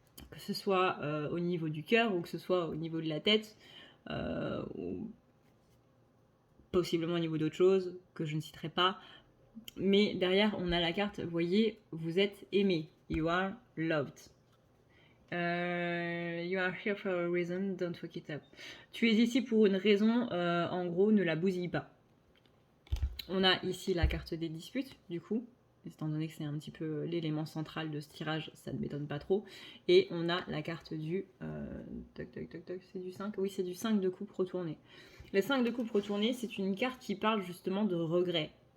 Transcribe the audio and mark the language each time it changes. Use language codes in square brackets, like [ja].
[fr] Que ce soit au niveau du cœur ou que ce soit au niveau de la tête, ou possiblement au niveau d'autres choses que je ne citerai pas. Mais derrière, on a la carte, vous voyez, vous êtes aimé. [en] You are loved. You are here for a reason, don't fuck it up. [fr] Tu es ici pour une raison, en gros, ne la bousille pas. On a ici la carte des disputes, du coup, étant donné que c'est un petit peu l'élément central de ce tirage, ça ne m'étonne pas trop. Et on a la carte du... c'est du 5 ? Oui, c'est du 5 de coupe retourné. Le 5 de coupe retourné, c'est une carte qui parle justement de regret.